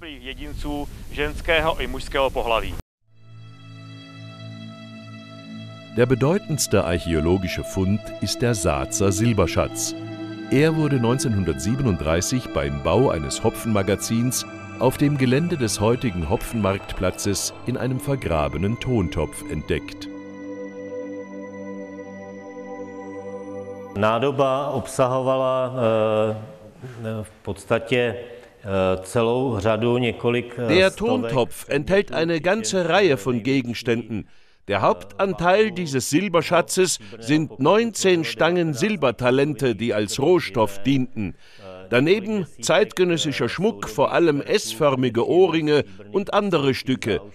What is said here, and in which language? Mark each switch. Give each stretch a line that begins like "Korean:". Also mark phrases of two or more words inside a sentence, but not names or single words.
German: Der bedeutendste archäologische Fund ist der Saazer Silberschatz. Er wurde 1937 beim Bau eines Hopfenmagazins auf dem Gelände des heutigen Hopfenmarktplatzes in einem vergrabenen Tontopf entdeckt.
Czech: Nádoba obsahovala v podstatě celou řadu několik.
German: Der Tontopf enthält eine ganze Reihe von Gegenständen. Der Hauptanteil dieses Silberschatzes sind 19 Stangen Silbertalente, die als Rohstoff dienten. Daneben zeitgenössischer Schmuck, vor allem S-förmige Ohrringe und andere Stücke.